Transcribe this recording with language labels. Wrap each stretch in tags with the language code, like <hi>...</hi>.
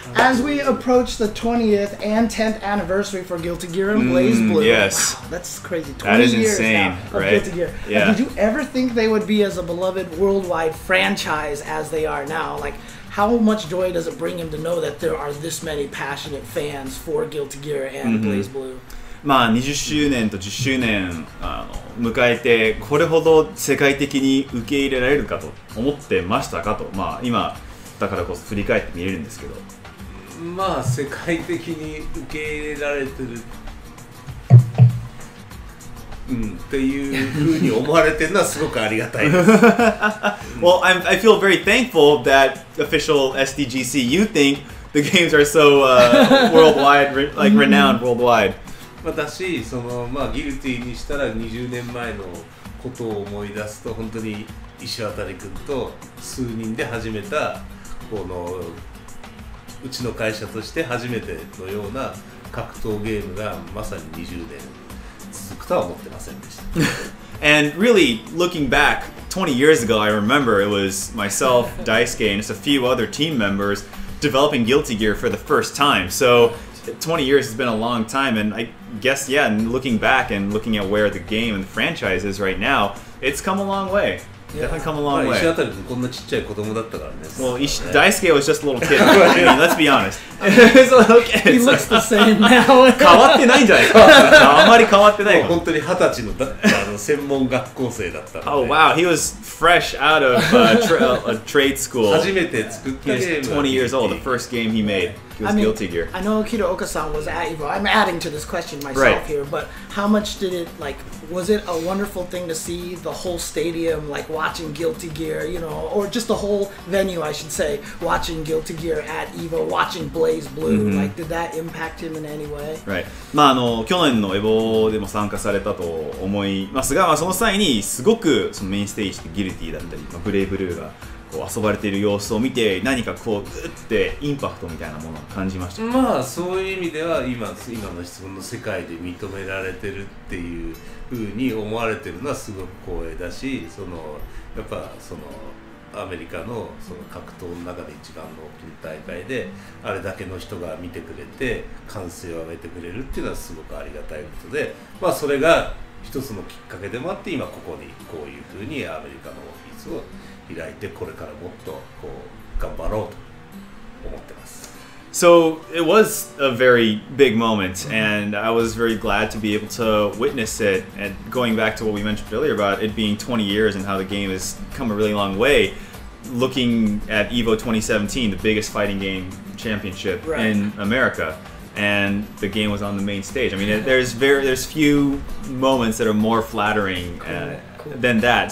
<en>As we approach the 20th and 10th anniversary for Guilty Gear and BlazBlue. Yes. Wow, that's crazy. 20 That is years insane, now of right? Guilty Gear. Yeah. Did you ever think they would be as a beloved worldwide franchise as they are now? Like, how much joy does it bring him to know that there are this many passionate fans for Guilty Gear and BlazBlue?</en> <ja>まあ20周年と10周年迎えてこれほど世界的に受け入れられるかと思ってましたかと、まあ今だからこそ振り返って見れるんですけど、まあ世界的に受け入れられてるっていう風に思われてるのはすごくありがたいです。</ja> <en>Well, I feel very thankful that official SDGC, you think the games are so worldwide, like renowned worldwide.</en> <ja>私そのまあギルティにしたら20年前のことを思い出すと本当に石渡君と数人で始めたこのうちの会社として初めてのような格闘ゲームがまさに20年続くとは思ってませんでした。</ja> <en>And really, looking back 20 years ago, I remember it was myself, Daisuke, and just a few other team members developing Guilty Gear for the first time. So 20 years has been a long time, and I guess, yeah, and looking back and looking at where the game and the franchise is right now, it's come a long way. Definitely come a long way.</en> <ja>石渡君こんなちっちゃい子供だったからね。</ja> <en>Well, Daisuke was just a little kid. I mean, let's be honest. He's a little kid. He looks the same now.</en> <ja>変わってないんじゃないか。あまり変わってないかも。本当に20歳の専門学校生だったので。</ja> <en>Oh wow, he was fresh out of a trade school.</en> <ja>初めて作ったゲーム。</ja> <en>He was 20 years old. The first game he made was Guilty Gear. I know Kidooka-san was at Evo. I'm adding to this question myself here, but how much did it was it a wonderful thing to see the whole stadium watching Guilty Gear, or just the whole venue, I should say, watching Guilty Gear at Evo, watching BlazBlue? Did that impact him in any way? Right.</en> <ja>まあ去年のエボでも参加されたと思いますが、その際にすごくそのメインステージでギルティだったり、ブレイブルーがこう遊ばれている様子を見て何かこうグッてインパクトみたいなものを感じました。まあそういう意味では今の質問の世界で認められてるっていうふうに思われてるのはすごく光栄だし、やっぱアメリカのその格闘の中で一番の大きな大会であれだけの人が見てくれて歓声を上げてくれるっていうのはすごくありがたいことで、まあそれが一つのきっかけでもあって今ここにこういうふうにアメリカのオフィスを開いてこれからもっとこう頑張ろうと思ってます。</ja> <en>So it was a very big moment, and I was very glad to be able to witness it. And going back to what we mentioned earlier about it being 20 years and how the game has come a really long way, looking at EVO 2017, the biggest fighting game championship in America, and the game was on the main stage. I mean, there's few moments that are more flattering than that.</en>